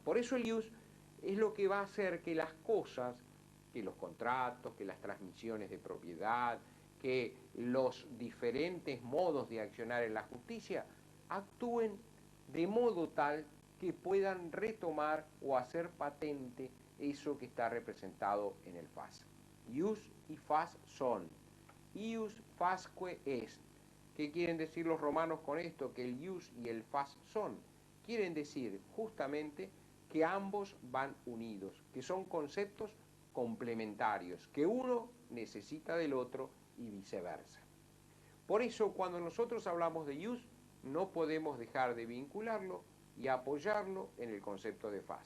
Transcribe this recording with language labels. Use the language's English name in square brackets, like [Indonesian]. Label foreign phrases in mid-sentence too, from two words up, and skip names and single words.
[Spanish] Por eso el Yus es lo que va a hacer que las cosas, que los contratos, que las transmisiones de propiedad, que los diferentes modos de accionar en la justicia actúen de modo tal que puedan retomar o hacer patente eso que está representado en el Fas. Ius y Fas son. [Latin] Ius fasque est. [Spanish] ¿Qué quieren decir los romanos con esto? Que el Ius y el Fas son. Quieren decir justamente que ambos van unidos, que son conceptos complementarios, que uno necesita del otro y viceversa. Por eso, cuando nosotros hablamos de Ius, no podemos dejar de vincularlo y apoyarlo en el concepto de Fas.